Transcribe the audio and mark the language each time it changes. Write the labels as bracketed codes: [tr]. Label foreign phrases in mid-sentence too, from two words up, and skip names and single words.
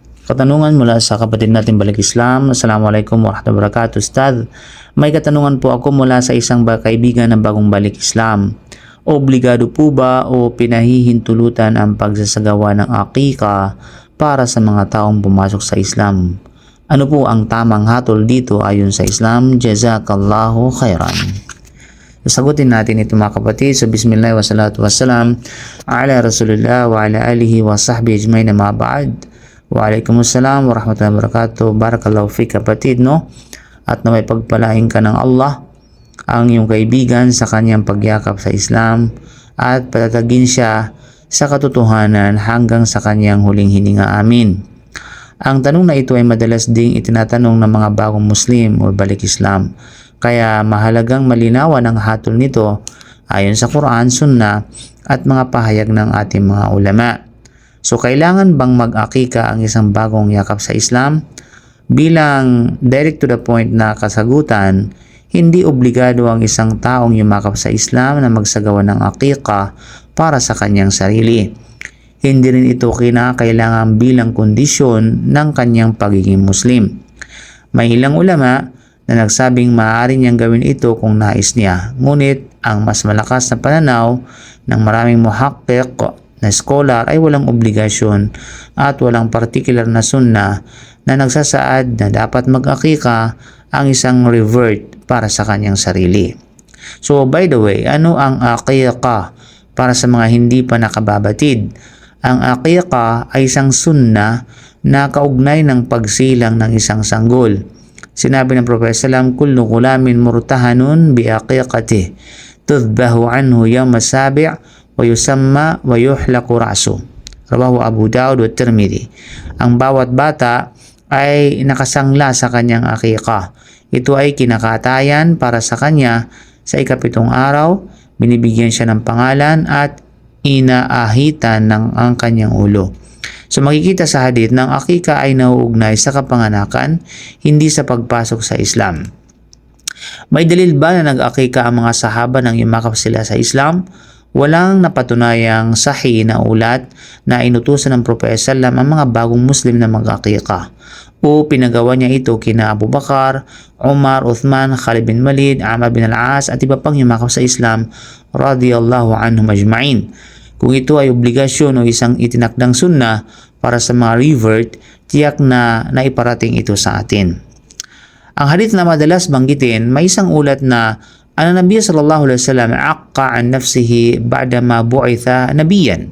[tl] Katanungan mula sa kapatid natin Balik Islam. [ar] السلام عليكم ورحمة الله وبركاته. [tl] Ustad, may katanungan po ako mula sa isang kaibigan ng bagong Balik Islam. Obligado po ba o pinahihintulutan ang pagsasagawa ng akika para sa mga taong pumasok sa Islam? Ano po ang tamang hatol dito ayon sa Islam? [ar] جزاك الله خيرا. [tl] Sagutin natin ito mga kapatid. [ar] So بسم الله والصلاة والسلام على رسول الله وعلى آله وصحبه أجمعين أما بعد. وعليكم السلام ورحمة الله وبركاته. بارك الله فيك [tl] kapatid, no? At na may pagpalain ka ng Allah ang iyong kaibigan sa kanyang pagyakap sa Islam at patatagin siya sa katotohanan hanggang sa kanyang huling hininga. Amin. Ang tanong na ito ay madalas ding itinatanong ng mga bagong Muslim o Balik Islam. Kaya mahalagang malinawan ang hatol nito ayon sa Quran, Sunnah at mga pahayag ng ating mga ulama. So kailangan bang mag-akika ang isang bagong yakap sa Islam? Bilang [en] direct to the point [tl] na kasagutan, hindi obligado ang isang taong yumakap sa Islam na magsagawa ng akika para sa kanyang sarili. Hindi rin ito kinakailangan bilang kondisyon ng kanyang pagiging Muslim. May ilang ulama na nagsabing maaari niyang gawin ito kung nais niya. Ngunit ang mas malakas na pananaw ng maraming muhaqqiq na scholar ay walang obligasyon at walang particular na sunnah na nagsasaad na dapat mag-akika ang isang revert para sa kanyang sarili. [en] So by the way, [tl] ano ang akika para sa mga hindi pa nakababatid? Ang akika ay isang sunnah na kaugnay ng pagsilang ng isang sanggol. Sinabi ng Propeta [ar] sallam, كل غلام مرتهن بعقيقته تذبح عنه يوم السابع ويسمى ويحلق رأسه. [tl] Rawahu Abu Daud at Tirmidhi. Ang bawat bata ay nakasangla sa kanyang akika. Ito ay kinakatayan para sa kanya sa ikapitong araw, binibigyan siya ng pangalan at inaahitan ng ang kanyang ulo. So makikita sa hadith ng akika ay nauugnay sa kapanganakan, hindi sa pagpasok sa Islam. May dalil ba na nag-akika ang mga sahaba nang yumakap sila sa Islam? Walang napatunayang sahih na ulat na inutusan ng Propeta sallam ang mga bagong Muslim na mag-akika o pinagawa niya ito kina Abu Bakar, Umar, Uthman, Khalid bin Walid, Amr bin al-As at iba pang yumakap sa Islam [ar] رضي الله عنهم أجمعين. [tl] Kung ito ay obligasyon o isang itinakdang sunnah para sa mga revert, tiyak na naiparating ito sa atin. Ang hadith na madalas banggitin, may isang ulat na ang Nabi [ar] صلى الله عليه وسلم عق عن نفسه بعد ما بعث نبيا.